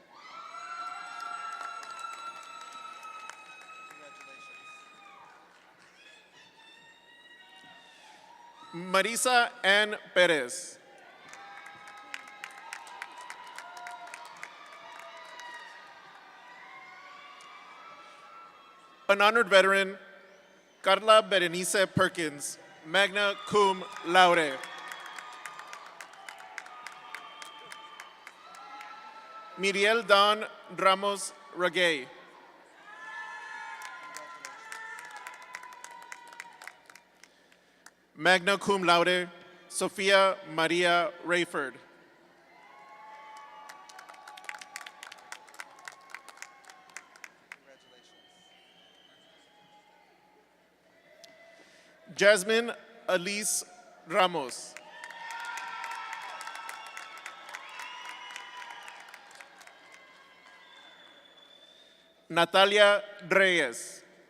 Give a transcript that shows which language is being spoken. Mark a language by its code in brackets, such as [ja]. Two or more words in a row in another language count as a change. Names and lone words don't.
[en] Marisa Ann Perez. An honored veteran, Carla Berenice Perkins, [la] magna cum laude. [en] Miriel Don Ramos Ragay. [la] Magna cum laude, [en] Sofia Maria Rayford. Jasmine Elise Ramos. Natalia Reyes.